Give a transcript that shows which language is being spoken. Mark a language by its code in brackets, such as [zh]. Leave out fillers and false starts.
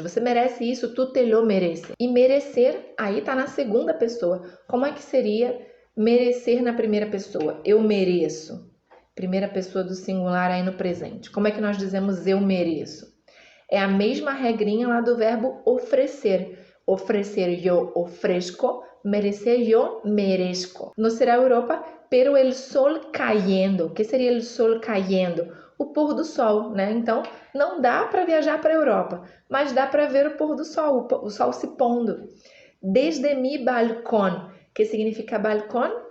[pt] Você merece isso, [es] tu te lo mereces. [pt] E merecer, aí está na segunda pessoa. Como é que seria merecer na primeira pessoa? Eu mereço. Primeira pessoa do singular aí no presente. Como é que nós dizemos eu mereço? É a mesma regrinha lá do verbo oferecer. Oferecer eu ofrezco, merecer eu merezco. [es] No será Europa, pero el sol cayendo. [pt] O que seria [es] el sol cayendo? [pt] O pôr do sol, né? Então, não dá para viajar para a Europa, mas dá para ver o pôr do sol, o sol se pondo. [es] Desde mi balcón, [pt] que significa [es] balcón?